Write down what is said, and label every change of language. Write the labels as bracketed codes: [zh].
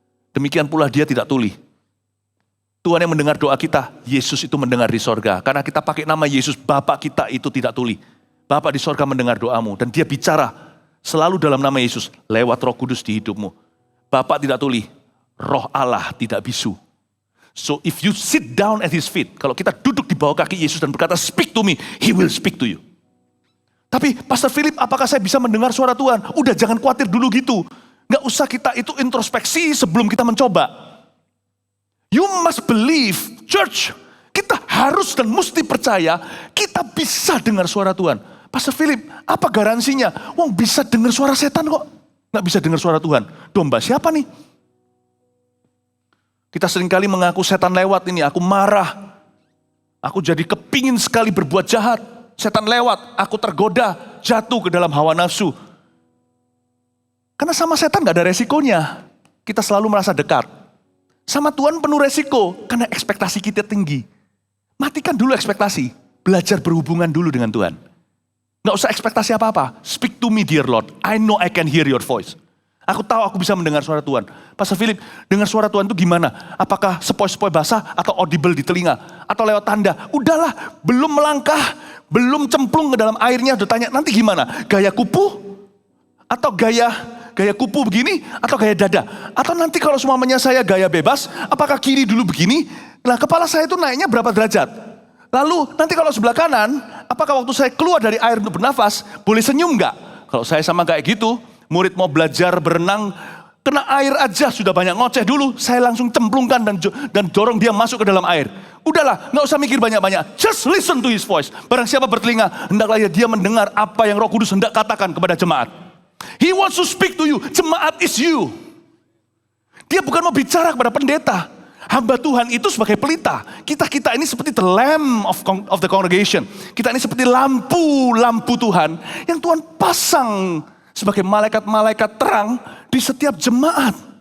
[id] Demikian pula dia tidak tuli. Tuhan yang mendengar doa kita, Yesus itu mendengar di sorga. Karena kita pakai nama Yesus, Bapa kita itu tidak tuli. Bapa di sorga mendengar doamu. Dan dia bicara selalu dalam nama Yesus, lewat Roh Kudus di hidupmu. Bapa tidak tuli, Roh Allah tidak bisu. [en] So if you sit down at his feet, [id] kalau kita duduk di bawah kaki Yesus dan berkata, [en] speak to me, he will speak to you. [id] Tapi Pastor Philip, apakah saya bisa mendengar suara Tuhan? Udah, jangan khawatir dulu gitu. Gak usah kita itu introspeksi sebelum kita mencoba. [en] You must believe, church, [id] kita harus dan mesti percaya kita bisa dengar suara Tuhan. Pastor Philip, apa garansinya? Wong bisa dengar suara setan kok. Gak bisa dengar suara Tuhan. Domba siapa nih? Kita seringkali mengaku setan lewat ini, aku marah. Aku jadi kepingin sekali berbuat jahat. Setan lewat, aku tergoda, jatuh ke dalam hawa nafsu. Karena sama setan gak ada resikonya. Kita selalu merasa dekat. Sama Tuhan penuh resiko, karena ekspektasi kita tinggi. Matikan dulu ekspektasi, belajar berhubungan dulu dengan Tuhan. Gak usah ekspektasi apa-apa. [en] Speak to me dear Lord, I know I can hear your voice. [id] Aku tahu aku bisa mendengar suara Tuhan. Pastor Philip, dengar suara Tuhan itu gimana? Apakah sepoi-sepoi basah atau audible di telinga? Atau lewat tanda? Udahlah, belum melangkah, belum cemplung ke dalam airnya, udah tanya nanti gimana? Gaya kupu? Atau gaya kupu begini? Atau gaya dada? Atau nanti kalau semuanya saya gaya bebas, apakah kiri dulu begini? Nah, kepala saya itu naiknya berapa derajat? Lalu nanti kalau sebelah kanan, apakah waktu saya keluar dari air untuk bernafas, boleh senyum nggak? Kalau saya sama kayak gitu, murid mau belajar berenang, kena air aja sudah banyak ngoceh dulu, saya langsung cemplungkan dan dorong dia masuk ke dalam air. Udahlah, nggak usah mikir banyak-banyak, [en] just listen to his voice. [id] Barang siapa bertelinga, hendaklah dia mendengar apa yang Roh Kudus hendak katakan kepada jemaat. [en] He wants to speak to you, jemaat is you. [id] Dia bukan mau bicara kepada pendeta. Hamba Tuhan itu sebagai pelita. Kita ini seperti [en] the lamp of the congregation. [id] Kita ini seperti lampu Tuhan yang Tuhan pasang sebagai malaikat-malaikat terang di setiap jemaat.